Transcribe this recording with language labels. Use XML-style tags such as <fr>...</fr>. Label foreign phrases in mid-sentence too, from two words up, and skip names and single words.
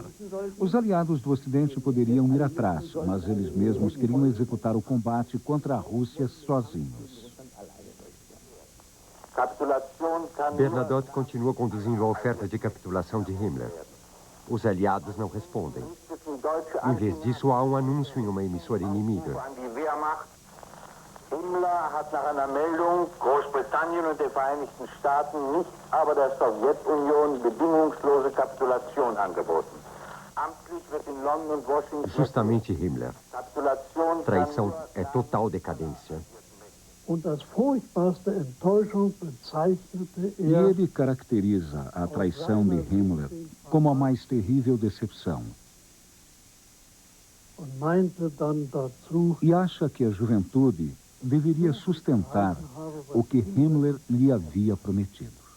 <pt>Os aliados do Ocidente poderiam ir atrás, mas eles mesmos queriam executar o combate contra a Rússia sozinhos. Bernadotte continua conduzindo a oferta de capitulação de Himmler. Os aliados não respondem. Em vez disso, há um anúncio em uma emissora inimiga.</pt> <de>Himmler hat nach einer Meldung Großbritannien und der Vereinigten Staaten nicht aber der Sowjetunion bedingungslose Kapitulation angeboten. Amtlich wird in London und Washington...</de> <pt>Justamente Himmler. Traição é total decadência. E ele caracteriza a traição de Himmler como a mais terrível decepção. E acha que a juventude deveria sustentar o que Himmler lhe havia prometido.</pt>